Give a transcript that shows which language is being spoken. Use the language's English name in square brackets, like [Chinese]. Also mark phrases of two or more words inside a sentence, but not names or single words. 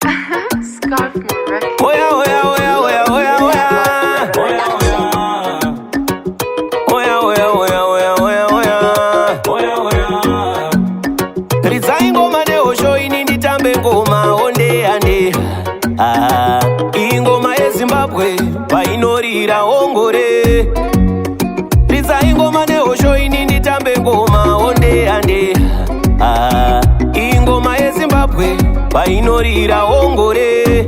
[English] Scarf Records. [Shona] Oya, oya, oya, oya, oya, oya. Oya, oya, oya, oya, oya, oya. Oya, oya. Ridza ingoma neosho ini nditambe ngoma onde ande. Ingoma yeZimbabwe painorira ongore. Ridza ingoma neosho ini nditambe ngoma onde ande. Ingoma yeZimbabwe painorira ongore.